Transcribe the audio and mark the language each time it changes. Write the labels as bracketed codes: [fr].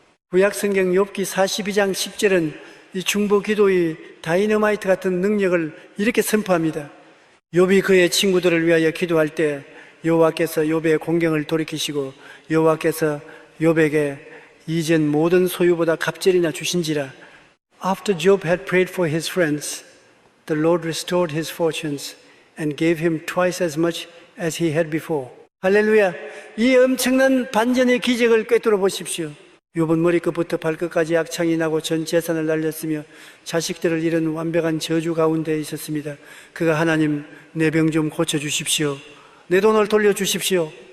[ko] 구약성경 욥기 42장 10절은 이 중보 기도의 다이너마이트 같은 능력을 이렇게 선포합니다. 욥이 그의 친구들을 위하여 기도할 때 여호와께서 욥의 공경을 돌이키시고 여호와께서 욥에게 이전 모든 소유보다 갑절이나 주신지라. [en] After Job had prayed for his friends, the Lord restored his fortunes and gave him twice as much as he had before. [ko] 할렐루야! 이 엄청난 반전의 기적을 꿰뚫어 보십시오. 욥은 머리끝부터 발끝까지 악창이 나고 전 재산을 날렸으며 자식들을 잃은 완벽한 저주 가운데 있었습니다. 그가 하나님, 내 병 좀 고쳐주십시오. 내 돈을 돌려주십시오.